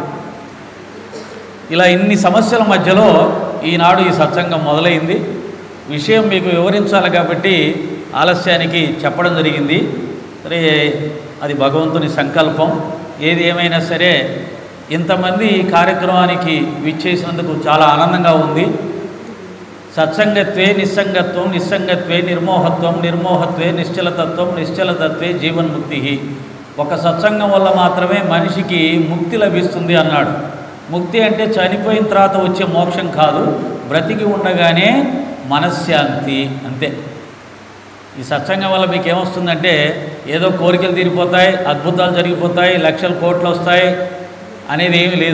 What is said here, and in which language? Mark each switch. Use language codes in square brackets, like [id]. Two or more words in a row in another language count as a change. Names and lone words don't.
[te] ఇలా ఇన్ని సమస్యల మధ్యలో ఈనాడు ఈ సత్సంగం మొదలైంది. విషయం మీకు వివరించాలి కాబట్టి ఆలస్యానికి చెప్పడం జరిగింది. సరే, అది భగవంతుని సంకల్పం. ఏది ఏమైనా సరే ఇంతమంది ఈ కార్యక్రమానికి విచ్చేసినందుకు చాలా ఆనందంగా ఉంది. [sa] సత్సంగత్వే నిస్సంగత్వం, నిస్సంగత్వే నిర్మోహత్వం, నిర్మోహత్వే నిశ్చలతత్వం, నిశ్చలతత్వే జీవన్ముక్తి. [te] ఒక సత్సంగం వల్ల మాత్రమే మనిషికి ముక్తి లభిస్తుంది అన్నాడు. ముక్తి అంటే చనిపోయిన తర్వాత వచ్చే మోక్షం కాదు, బ్రతికి ఉండగానే మనశ్శాంతి, అంతే. ఈ సత్సంగం వల్ల మీకు ఏమొస్తుందంటే ఏదో కోరికలు తీరిపోతాయి, అద్భుతాలు జరిగిపోతాయి, లక్షల కోట్లు వస్తాయి అనేది ఏమీ లేదు.